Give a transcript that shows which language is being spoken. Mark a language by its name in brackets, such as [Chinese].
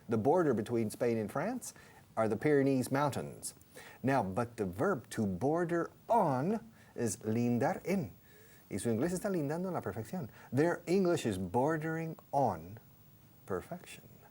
[English] The border between Spain and France are the Pyrenees Mountains. Now, but the verb to border on is lindar en. [Spanish] Y su inglés está lindando en la perfección. [English] Their English is bordering on perfection.